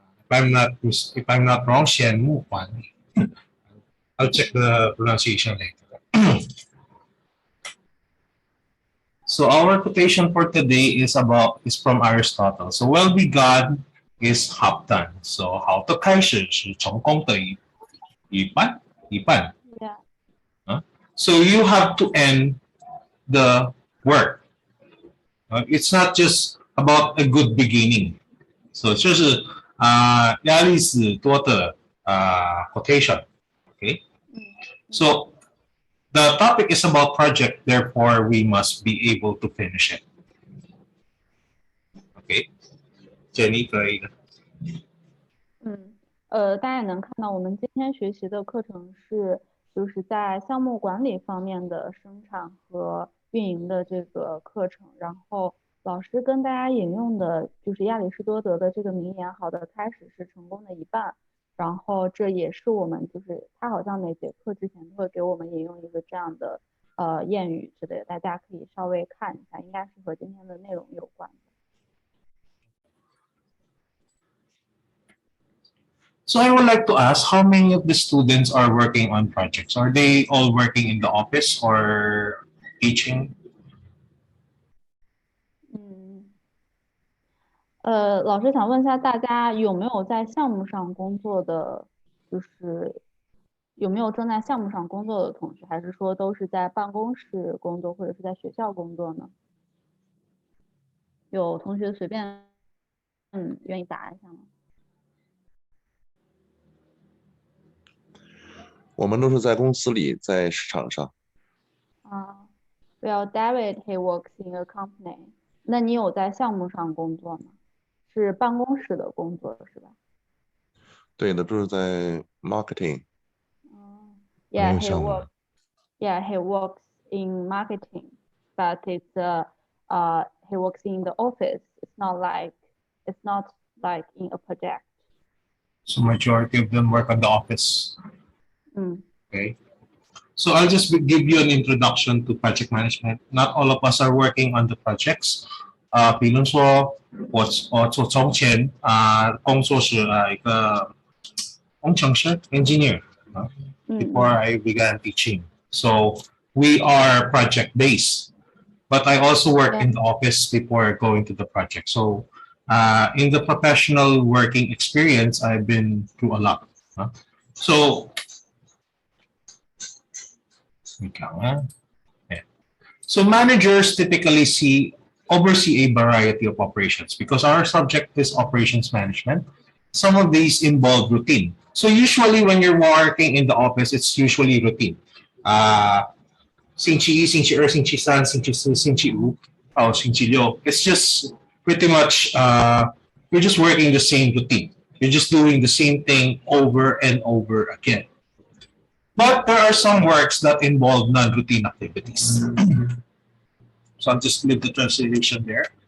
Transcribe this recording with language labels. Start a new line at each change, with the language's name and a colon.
English: If I'm not wrong, Xian Mu Huan. I'll check the pronunciation later. So our quotation for today is from Aristotle. So well begun is 합단.
Chinese: So 好的开始是成功的一半。 Yeah. So you have to end the work. It's not just about a good beginning. So 就是亚里士多的quotation. Okay. So the topic is about project, therefore we must be able to finish it. Okay. Jenny 可以的。大家也能看到，我们今天学习的课程就是在项目管理方面的生产和运营的这个课程。然后老师跟大家引用的就是亚里士多德的这个名言：“好的开始是成功的一半。” 然后这也是我们就是他好像每节课之前都会给我们引用一个这样的谚语之类的，大家可以稍微看一下，应该是和今天的内容有关的。
English: So I would like to ask, how many of the students are working on projects? Are they all working in the office or teaching?
Chinese: 老师想问一下大家有没有在项目上工作的，就是有没有正在项目上工作的同学，还是说都是在办公室工作或者是在学校工作呢？有同学随便愿意答一下吗？我们都是在公司里，在市场上。
English: Well, David, he works in a company.
Chinese: 那你有在项目上工作吗？是办公室的工作是吧？对的，都是在 marketing。
English: Yeah, he works in marketing, but he works in the office. It's not like in a project. So majority of them work at the office. Okay. So I'll just give you an introduction to project management. Not all of us are working on the projects.
Chinese: 比如说我从前工作是一个工程师 engineer before I began teaching.
English: So we are project based, but I also work in the office before going to the project. So in the professional working experience, I've been through a lot. So managers typically oversee a variety of operations because our subject is operations management. Some of these involve routine. So usually when you're working in the office, it's usually routine.
Chinese: 星期一、星期二、星期三、星期四、星期五、星期六.
English: It's just pretty much you're just working the same routine. You're just doing the same thing over and over again. But there are some works that involve non-routine activities. So I'll just leave the translation there.